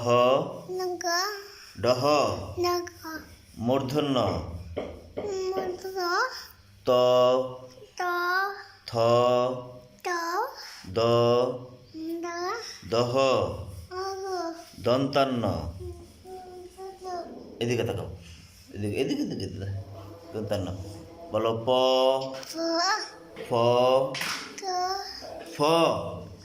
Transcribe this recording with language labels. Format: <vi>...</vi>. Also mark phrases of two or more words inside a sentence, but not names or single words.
<bn>নগ, ডহ, নগ, মূর্ধন্য মধু, ত, ত, থ, ত, দ, দ, দহ, অগ, দন্তান্ন। এদিকে তাকাও, এদিকে এদিকে এদিকে এদিকে। দন্তান্ন। বলো প, ফ, ফ, ত, ফ,</bn>